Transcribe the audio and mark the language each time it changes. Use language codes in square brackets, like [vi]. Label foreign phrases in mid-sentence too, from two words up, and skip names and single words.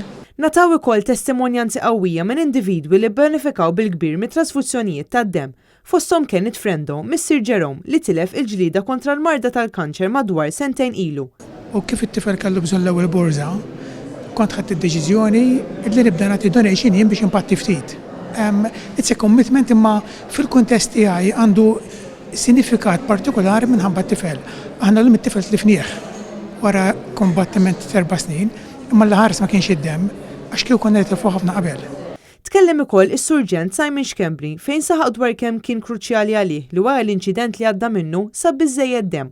[mt] Nataw ukoll testimonjanzi qawwija minn individwi li benefikaw bil-kbir mit-trasfuzzjonijiet tad-dem. Fosthom kienet Frendo, Missir Jerome, li tilef il-ġlida kontra l-marda tal-kanċer madwar sentejn ilu. U kif it-tifel kellu bżonn l-ewwel borża, kont ħadd id-deċiżjoni li nibda nagħti donation jien biex impatti ftit. [en] It's a commitment [mt] imma fil-kuntest tiegħi għandu sinifikat partikolari minħabba t-tifel. Aħna l it-tifel tlifnieh wara kombattiment 4 snin, imma l-ħares ma kienx id-dem għax kieku konna nitilfu ħafna qabel. Tkellem ukoll is-surġent Simon Xkembri fejn saħaq dwar kemm kien kruċjali għalih li wara l-inċident li għadda minnu sab biżżejjed dem.